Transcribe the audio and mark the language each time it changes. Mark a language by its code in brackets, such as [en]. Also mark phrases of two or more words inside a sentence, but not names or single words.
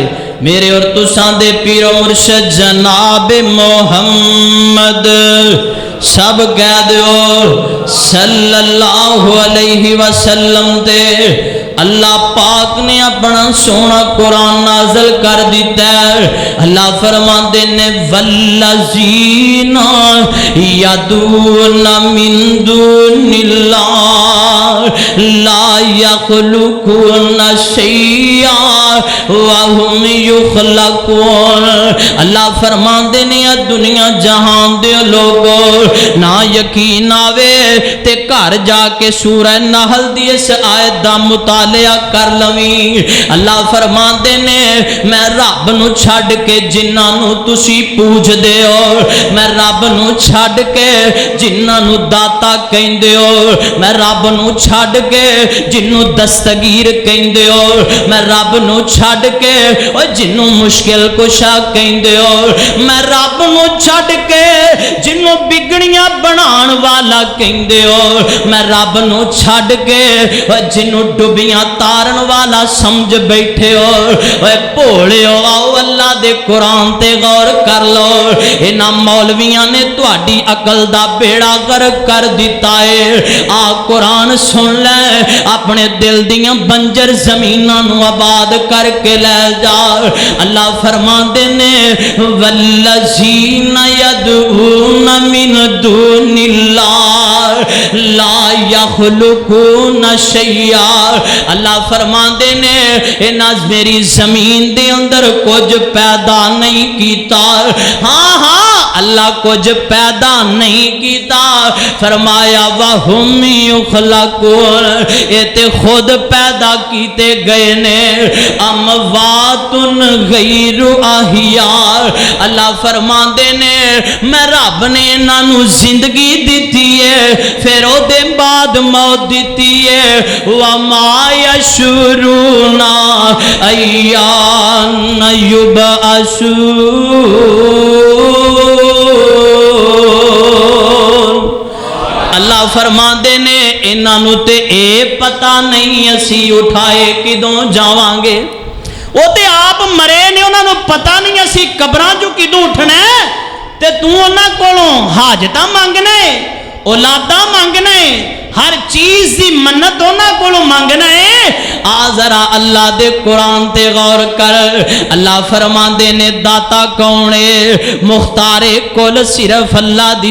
[pa] میرے اور تساں دے پیر و مرشد جناب محمد سب کہہ دیو [ar] صلی اللہ علیہ وسلم [pa] تے اللہ پاک نے اپنا سونا قرآن نازل کر دیتا ہے۔ اللہ فرماتے نے [ar] والذین یدعون من دون اللہ لا یخلقون شیئا وہم یخلقون۔ [pa] اللہ فرماتے نے دنیا جہان دے لوگوں نہ یقین آوے تے گھر جا کے سورہ نحل دی اس آیت دا مطالعہ کر لویں۔ اللہ فرماندے نے میں رب نو چھڈ کے جنہاں نو تسی پوچھ دے ہو، میں رب نو چھڈ کے جنہاں نو داتا کہندے ہو، میں رب نو چھڈ کے جنوں دستگیر کہندے ہو، میں رب نو چھڈ کے او جنوں مشکل کشا کہندے ہو، میں رب نو چھڈ کے جنوں بگڑیاں بنان والا کہندے ہو، میں رب نو چھڈ کے جنوں ڈبیاں تارن والا سمجھ بیٹھے ہو۔ اے بھولے ہو، آؤ اللہ دے قرآن تے غور کر لو۔ انہاں مولویاں نے تہاڈی عقل دا بیڑا غرق کر دیتا ہے۔ آ قرآن سن لے، اپنے دل دیاں بنجر زمیناں نو آباد کر کے لے جا۔ اللہ فرماندے نے [ar] والذین یدعون من دون اللہ لا یخلقون شیئا۔ [pa] اللہ فرماندے نے انہاں میری زمین دے اندر کچھ پیدا نہیں کیتا۔ ہاں ہاں اللہ کچھ پیدا نہیں کیتا، فرمایا [ar] وَهُمْ يُخْلَقُونَ، [pa] یہ تے خود پیدا کیتے گئے نے، [ar] اموات غیر احیاء۔ [pa] اللہ فرماندے نے میں رب نے انہاں نو زندگی دیتی ہے، پھر او دے بعد موت دیتی ہے۔ [ar] وَمَا يَشْعُرُونَ أَيَّانَ يُبْعَثُونَ۔ [pa] اللہ فرماندے نے انہاں نوں تے اے پتہ نہیں اسی اٹھائے کدوں جاواں گے وہ تے آپ مرے نے انہاں نوں پتہ نہیں اسی قبراں چوں کدوں اٹھنا ہے تے تو انہاں کولوں حاجتاں منگنا ہے اولاداں منگنا ہے ہر چیز دی منت انہاں کولوں منگنا ہے آ ذرا اللہ دے قرآن تے غور کر اللہ فرماندے نے داتا کون ہے مختار کل صرف اللہ دی